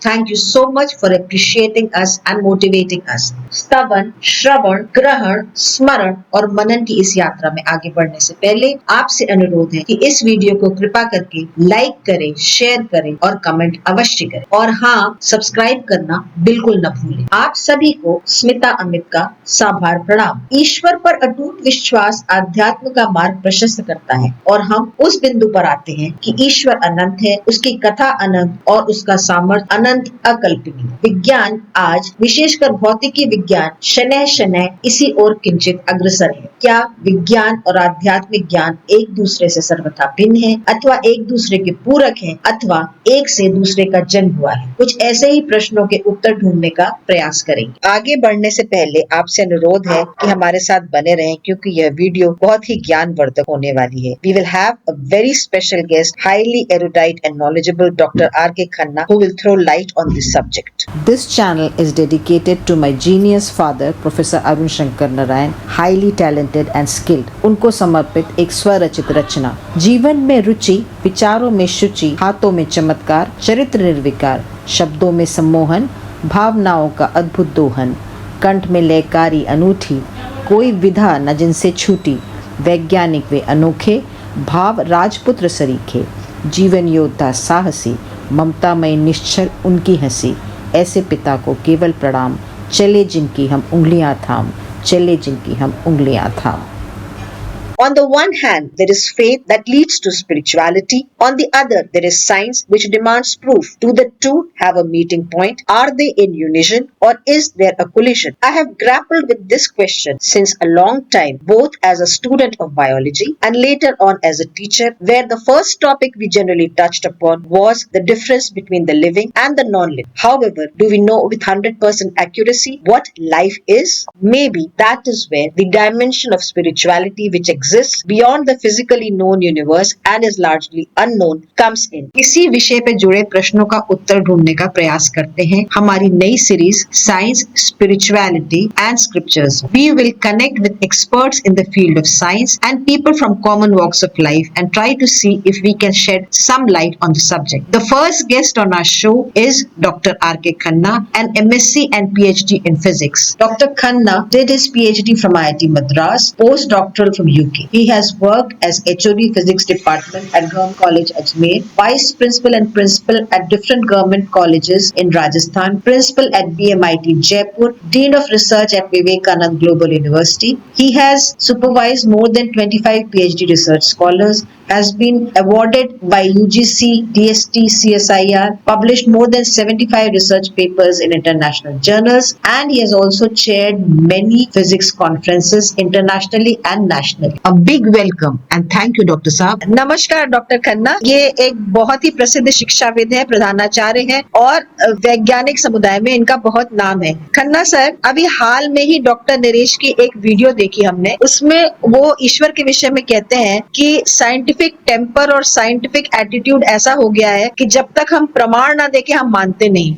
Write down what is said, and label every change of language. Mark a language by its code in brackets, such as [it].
[en] Thank you so much for appreciating us and motivating us. [hi] स्तवन, श्रवण, ग्रहण, स्मरण और मनन की इस यात्रा में आगे बढ़ने से पहले आपसे अनुरोध है कि इस वीडियो को कृपा करके लाइक करें, शेयर करें और कमेंट अवश्य करें। और हाँ, सब्सक्राइब करना बिल्कुल न भूलें। आप सभी को स्मिता अमित का साभार प्रणाम। ईश्वर पर अटूट विश्वास आध्यात्म का मार्ग प्रशस्त करता है और हम उस बिंदु पर आते हैं कि ईश्वर अनंत है, उसकी कथा अनंत और उसका सामर्थ्य अनंत अकल्पनीय। विज्ञान आज, विशेषकर भौतिकी विज्ञान, शनैः शनैः इसी ओर किंचित अग्रसर है। क्या विज्ञान और आध्यात्मिक ज्ञान एक दूसरे से सर्वथा भिन्न है अथवा एक दूसरे के पूरक है अथवा एक से दूसरे का जन्म हुआ है? कुछ ऐसे ही प्रश्नों के उत्तर ढूंढने का प्रयास करेंगे। आगे बढ़ने से पहले आपसे अनुरोध है कि हमारे साथ बने रहें क्योंकि यह वीडियो बहुत ही ज्ञानवर्धक होने वाली है। [en] We will have a very special guest, highly erudite and knowledgeable Dr. R.K. Khanna, who will throw light on this subject. This channel is dedicated to my genius father, Professor Arun Shankar Narayan, highly talented and skilled. [hi] उनको समर्पित एक स्वरचित रचना। जीवन में रुचि, विचारों में शुचि, हाथों में चमत्कार, चरित्र निर्विकार, शब्दों में सम्मोहन, भावनाओं का अद्भुत दोहन, कंठ में लयकारी अनूठी, कोई विधा न जिनसे छूटी, वैज्ञानिक वे अनोखे, भाव राजपुत्र सरीखे, जीवन योद्धा साहसी, ममतामय निश्चल उनकी हंसी, ऐसे पिता को केवल प्रणाम, चले जिनकी हम उंगलियां थाम, चले जिनकी हम उंगलियां थाम। [en] On the one hand, there is faith that leads to spirituality. On the other, there is science which demands proof. Do the two have a meeting point? Are they in unison or is there a collision? I have grappled with this question since a long time, both as a student of biology and later on as a teacher, where the first topic we generally touched upon was the difference between the living and the non-living. However, do we know with 100% accuracy what life is? Maybe that is where the dimension of spirituality which exists beyond the physically known universe and is largely unknown comes in. [hi] इसी विषय पे जुड़े प्रश्नों का उत्तर ढूंढने का प्रयास करते हैं हमारी नई series science, spirituality and scriptures. [en] We will connect with experts in the field of science and people from common walks of life and try to see if we can shed some light on the subject. The first guest on our show is Dr. R.K. Khanna, an MSc and PhD in physics. Dr. Khanna did his PhD from IIT Madras, postdoctoral from UK. He has worked as HOD Physics Department at Government College Ajmer, Vice Principal and Principal at different government colleges in Rajasthan, Principal at BMIT Jaipur, Dean of Research at Vivekanand Global University. He has supervised more than 25 PhD research scholars, has been awarded by UGC, DST, CSIR, published more than 75 research papers in international journals, and he has also chaired many physics conferences internationally and nationally. A big welcome and thank you, Dr. साहब। [hi] नमस्कार doctor Khanna. ये एक बहुत ही प्रसिद्ध शिक्षाविद है, प्रधानाचार्य हैं और वैज्ञानिक समुदाय में इनका बहुत नाम है। खन्ना सर, अभी हाल में ही डॉक्टर नरेश की एक वीडियो देखी हमने, उसमें वो ईश्वर के विषय में कहते हैं कि साइंटिफिक टेम्पर और साइंटिफिक एटीट्यूड ऐसा हो गया है कि जब तक हम प्रमाण ना देके हम मानते नहीं।